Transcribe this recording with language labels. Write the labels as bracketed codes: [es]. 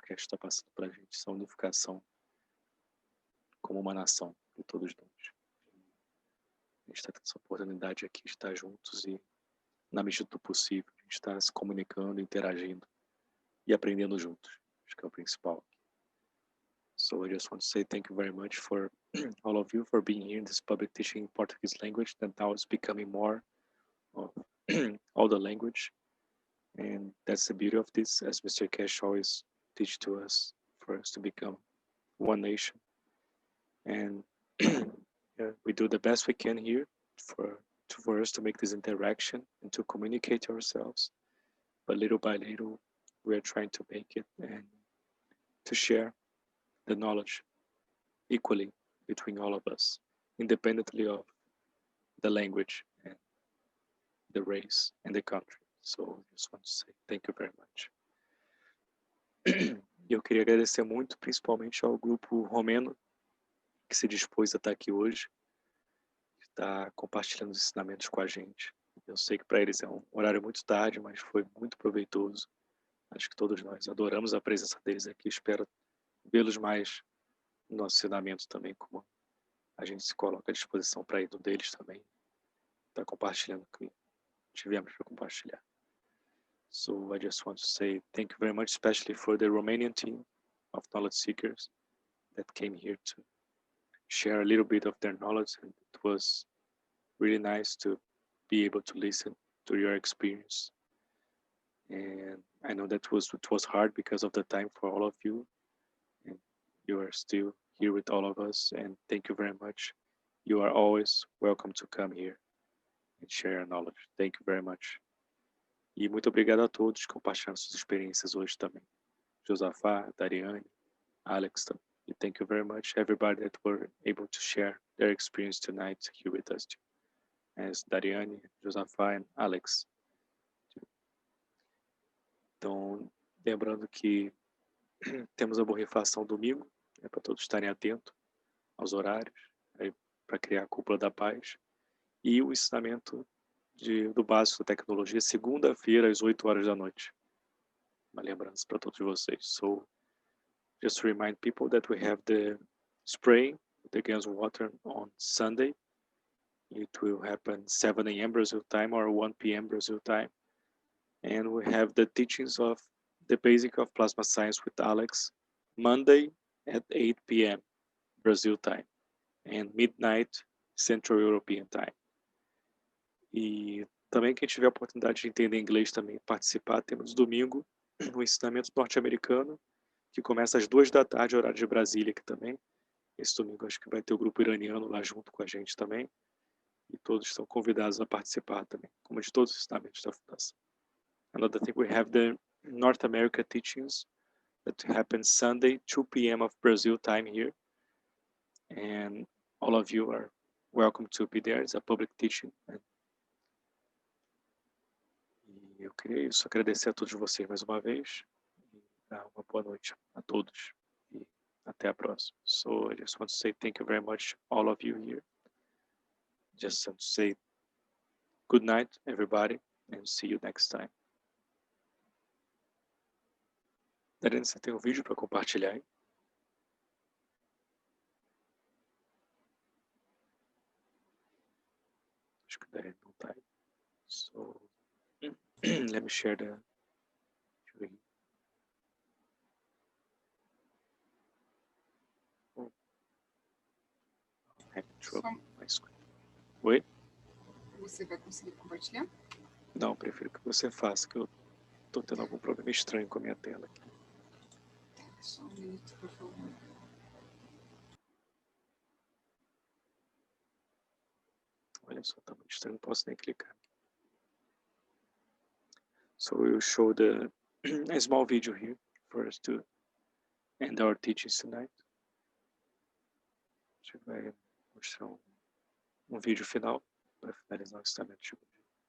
[pt] Keshe está passando para a gente, essa unificação como uma nação de todos nós. A gente está tendo essa oportunidade aqui de estar juntos e, na medida do possível, a gente está se comunicando, interagindo e aprendendo juntos. Acho que é o principal. [en] So I just want to say thank you very much for all of you for being here in this public teaching in Portuguese language that now is becoming more of all the language. And that's the beauty of this, as Mr. Keshe always teach to us, for us to become one nation. And we do the best we can here for us to make this interaction and to communicate ourselves. But little by little, we are trying to make it and to share the knowledge equally between all of us, independently of the language and the race and the country. So I just want to say thank you very much. [pt] E eu queria agradecer muito, principalmente ao grupo romeno que se dispôs a estar aqui hoje, que está compartilhando os ensinamentos com a gente. Eu sei que para eles é um horário muito tarde, mas foi muito proveitoso. Acho que todos nós adoramos a presença deles aqui. Espero vê-los mais no nosso ensinamento também, como a gente se coloca à disposição para ir do deles também. Está compartilhando o que tivemos para compartilhar. [en] So I just want to say thank you very much, especially for the Romanian team of knowledge seekers that came here to share a little bit of their knowledge, and it was really nice to be able to listen to your experience. And I know that it was hard because of the time for all of you, and you are still here with all of us, and thank you very much. You are always welcome to come here and share your knowledge. Thank you very much. [pt] E muito obrigado a todos que compartilharam suas experiências hoje também. [en] Josafá, Dariane, Alex, and thank you very much everybody that were able to share their experience tonight here with us too. As Dariane, Josafá and Alex. [pt] Então, lembrando que temos a borrifação domingo, para todos estarem atentos aos horários, para criar a cúpula da paz, e o ensinamento do básico da tecnologia, segunda-feira, às 8 horas da noite. Uma lembrança para todos vocês. [en] So, just to remind people that we have the spraying, the gas water on Sunday. It will happen 7 a.m. Brazil time or 1 p.m. Brazil time. And we have the teachings of the basic of plasma science with Alex, Monday at 8 p.m. Brazil time and midnight Central European time. [pt] E também quem tiver a oportunidade de entender inglês também participar, temos domingo o ensinamento norte-americano, que começa às 2 da tarde, horário de Brasília aqui também. Esse domingo acho que vai ter o grupo iraniano lá junto com a gente também. E todos estão convidados a participar também, como de todos os ensinamentos da Fundação. [en] Another thing, we have the North America teachings that happen Sunday, 2 p.m. of Brazil time here. And all of you are welcome to be there. It's a public teaching. [pt] E eu queria isso, agradecer a todos vocês mais uma vez. E dar uma boa noite a todos. E até a próxima. [en] So I just want to say thank you very much, all of you here. Just want to say good night, everybody, and see you next time. [pt] Darine, você tem um vídeo para compartilhar aí? Acho que o Darine não está aí. [en] So, let me share the screen. Oh. I have trouble with my screen. [pt] Oi? Você vai conseguir compartilhar? Não, prefiro que você faça, que eu estou tendo algum problema estranho com a minha tela aqui. Só um minuto, por favor. Olha só, tá muito estranho, não posso nem clicar. [en] So we will show a small video here for us to end our teachings tonight. [pt] A gente vai mostrar um vídeo final para finalizar o ensinamento de hoje.